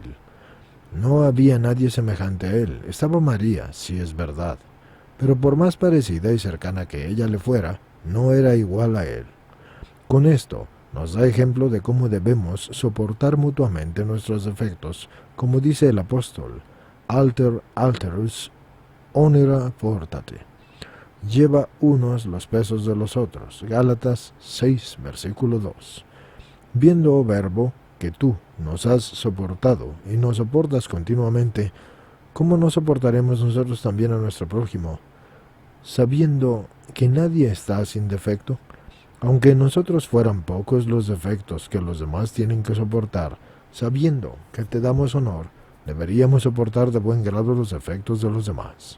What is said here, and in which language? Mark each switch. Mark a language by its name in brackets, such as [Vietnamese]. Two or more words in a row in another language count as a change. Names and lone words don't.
[Spanish] No había nadie semejante a Él. Estaba María, sí es verdad, pero por más parecida y cercana que ella le fuera, no era igual a Él. Con esto, nos da ejemplo de cómo debemos soportar mutuamente nuestros defectos, como dice el apóstol, [Latin] alter alterus honora portate. [Spanish] Lleva unos los pesos de los otros. Gálatas 6, versículo 2. Viendo, oh Verbo, que tú nos has soportado y nos soportas continuamente, ¿cómo no soportaremos nosotros también a nuestro prójimo? Sabiendo que nadie está sin defecto, aunque en nosotros fueran pocos los defectos que los demás tienen que soportar, sabiendo que te damos honor, deberíamos soportar de buen grado los defectos de los demás.